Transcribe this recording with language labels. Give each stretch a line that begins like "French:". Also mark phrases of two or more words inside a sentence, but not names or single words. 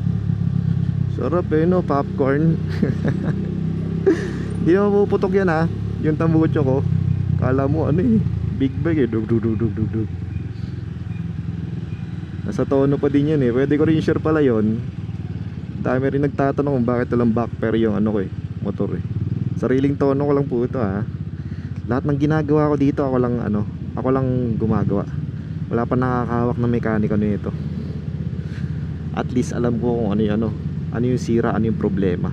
Filipino: Sarap eh no, popcorn. Hindi na mapuputok yan ha. Yung tambucho ko, kala mo ano eh,
English: big bag
Filipino: eh, dug dug dug dug dug dug. Nasa tono pa din yan eh. Pwede ko rin share pala yon. Dami rin nagtatanong kung bakit walang backpair yung ano ko eh, motor eh. Sariling tono ko lang po ito ha. Lahat ng ginagawa ko dito ako lang ano, ako lang gumagawa. Wala pa nakakahawak na mekaniko nito.
English: At least
Filipino: alam ko kung ano yung sira, ano yung problema.